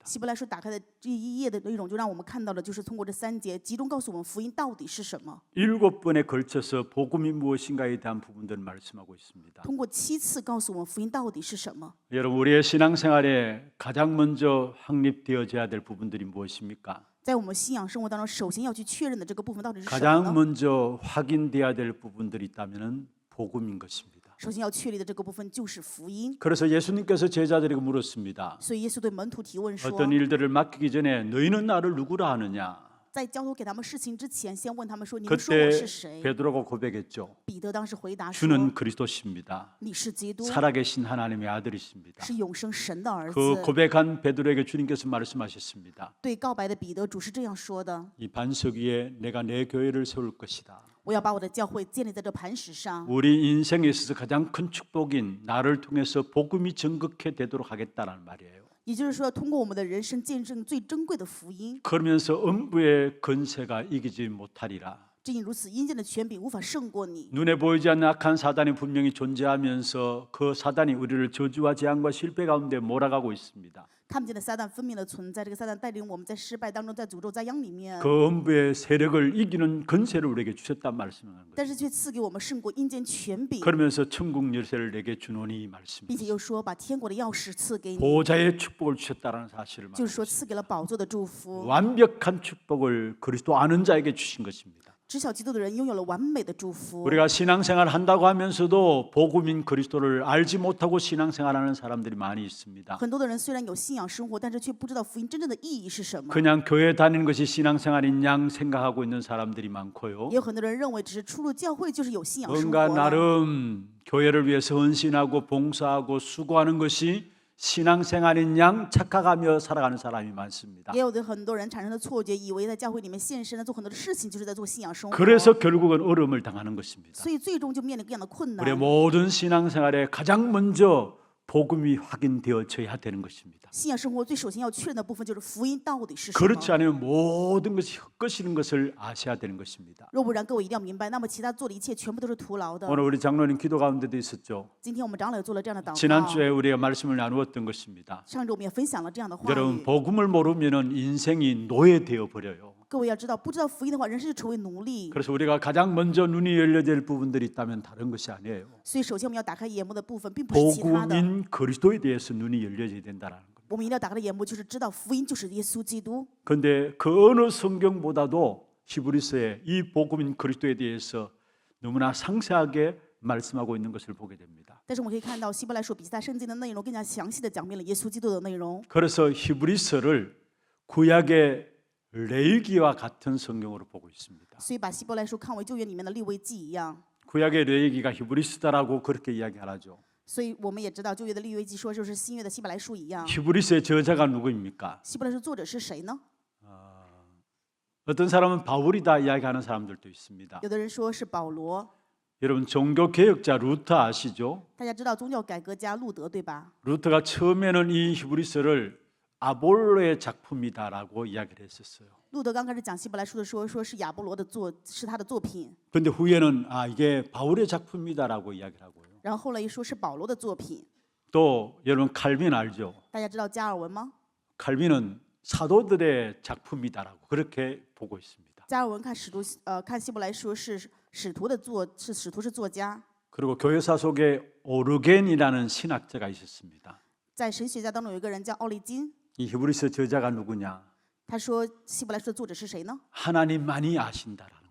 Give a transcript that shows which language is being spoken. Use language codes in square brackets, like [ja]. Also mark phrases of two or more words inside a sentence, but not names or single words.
[zh] 希伯来书打开的这一页的内容，就让我们看到了，就是通过这3节，集中告诉我们福音到底是什么。 [ko] 7번에 걸쳐서 복음이 무엇인가에 대한 부분들을 말씀하고 있습니다. [zh] 通过7次告诉我们福音到底是什么。 [ko] 여러분 우리의 신앙생활에 가장 먼저 확립되어져야 될 부분들이 무엇입니까? [zh] 在我们信仰生活当中，首先要去确认的这个部分到底是什么 [ko] 가장 [zh] 呢？ [ko] 먼저 확인돼야 될 부분들이 있다면은 복음인 것입니다. [zh] 首先要确立的这个部分就是福音。 [ko] 그래서 예수님께서 제자들에게 물었습니다. [zh] 所以耶稣对门徒提问说， [ko] 어떤 일들을 맡기기 전에 너희는 나를 누구라 하느냐? [zh] 在交托给他们事情之前，先问他们说：“你们说我是 [ko] 그때 [zh] 谁 [ko] 베드로가 고백했죠. ？” [zh] 彼得当时回答说 [ko] 주는 그리스도십니다. ：“ [zh] 你是基督， [ko] 살아계신 하나님의 아들이십니다. [zh] 是永生神的儿 [ko] 그 [zh] 子。” [ko] 고백한 베드로에게 주님께서 말씀하셨습니다. [zh] 对告白的彼得，主是这样说的 [ko] 이 반석 위에 내가 내 교회를 세울 것이다. ：“ [zh] 我要把我的教会建立在这磐石上。 [ko] 우리 인생에 있어서 가장 큰 축복인 나를 통해서 복음이 전극해 되도록 하겠다는 말이에요. ” [zh] 也就是说，通过我们的人生见证最珍贵的福音。 [ko] 그러면서 음부의 건세가 이기지 못하리라. [zh] 正因如此，阴间的权柄无法胜过你。 [ko] 눈에 보이지 않는 악한 사단이 분명히 존재하면서 그 사단이 우리를 저주와 재앙과 실패 가운데 몰아가고 있습니다. [zh] 看不见的撒旦分明的存在，这个撒旦带领我们在失败当中，在诅咒灾殃里面， [ko] 그 음부의 세력을 이기는 건세를 우리에게 주셨단 말씀하는 거예요. [zh] 但是却赐给我们胜过阴间权柄， [ko] 그러면서 천국 열쇠를 내게 주노니 이 [zh] 并 [ko] 말씀입니다. [zh] 且又说把天国的钥匙赐给你， [ko] 보좌의 축복을 주셨다는 사실을 [zh] 就是说 [ko] 말합니다. [zh] 赐给了宝座的祝福。 [ko] 완벽한 축복을 그리스도 아는 자에게 주신 것입니다. [zh] 知晓基督的人拥有了完美的祝福。 [ko] 우리가 신앙생활 한다고 하면서도 복음인 그리스도를 알지 못하고 신앙생활하는 사람들이 많이 있습니다. [zh] 很多的人虽然有信仰生活，但是却不知道福音真正的意义是什么。 [ko] 그냥 교회 다니는 것이 신앙생활인 양 생각하고 있는 사람들이 많고요. [zh] 也有很多人认为，只是出入教会就是有信仰生活 [ko] 뭔가 [zh] 了。 [ko] 나름 교회를 위해서 헌신하고 봉사하고 수고하는 것이 신앙생활인 양 착각하며 살아가는 사람이 많습니다. [zh] 也有的很多人产生了错觉，以为在教会里面献身、做很多的事情，就是在做信仰生活。 [ko] 그래서 결국은 어려움을 당하는 것입니다. [zh] 所以最终就面临各样的困难 [ko] 우리의 。 모든 신앙생활에 가장 먼저 복음이 확인되어져야 되는 것입니다. [zh] 信仰生活最首先要确认的部分就是福音到底是什么。 [ko] 그렇지 않으면 모든 것이 헛것이는 것을 아셔야 되는 것입니다. [zh] 若不然，各位一定要明白，那么其他做的一切全部都是徒劳的。 [ko] 오늘 우리 장로님 기도 가운데도 있었죠. [zh] 今天我们长老也做了这样的祷告。 [ko] 지난주에 우리가 말씀을 나누었던 것입니다. [zh] 上周我们也分享了这样的话 [ko] 여러분 [zh] 语。 [ko] 복음을 모르면 인생이 노예되어 버려요. [zh] 各位要知道，不知道福音的话，人生就成为奴隶。 [ko] 그래서 우리가 가장 먼저 눈이 열려질 부분들이 있다면 다른 것이 아니에요. [zh] 所以，首先我们要打开眼目的部分，并不是其他的。 [ko] 복음인 그리스도에 대해서 눈이 열려져야 된다는 거예요. [zh] 我们一定要打开的眼目，就是知道福音就是耶稣基督。 [ko] 그런데 그 어느 성경보다도 히브리서에 이 복음인 그리스도에 대해서 너무나 상세하게 말씀하고 있는 것을 보게 됩니다. [zh] 但是我们可以看到，希伯来书比其他圣经的内容更加详细的讲明了耶稣基督的内容。 [ko] 그래서 히브리서를 구약의 레위기와 같은 성경으로 보고 있습니다. [zh] 所以把希伯来书看为旧约里面的利未记一样。 [ko] 구약의 레위기가 히브리서다라고 그렇게 이야기하죠. [zh] 所以我们也知道，旧约的利未记说就是新约的希伯来书一样。 [ko] 히브리서의 저자가 누구입니까? [zh] 希伯来书作者是谁呢？ [ko] 어떤 사람은 바울이다 이야기하는 사람들도 있습니다. [zh] 有的人说是保罗。 [ko] 여러분 종교 개혁자 루터 아시죠? [zh] 大家知道宗教改革家路德对吧？ [ko] 루터가 처음에는 이 히브리서를 아볼로의 작품이다라고 이야기를 했었어요. [zh] 路德刚开始讲希伯来书的时候，说是亚波罗的是他的作品， [ko] 그런데 후에는 이게 바울의 작품이다라고 이야기를 하고요. [zh] 然后后来又说是保罗的作品。 [ko] 또 여러분 칼빈 알죠? [zh] 大家知道加尔文吗？ [ko] 칼빈은 사도들의 작품이다라고 그렇게 보고 있습니다. [zh] 加尔文看看希伯来书是使徒是作家。 [ko] 그리고 교회사 속에 오르겐이라는 신학자가 있었습니다. [zh] 在神学家当中有一个人叫奥利金， [ko] 이 히브리서 저자가 누구냐? [zh] 他说希伯来书的作者是谁呢？ [ko] 하나님만이 아신다라는 거예요.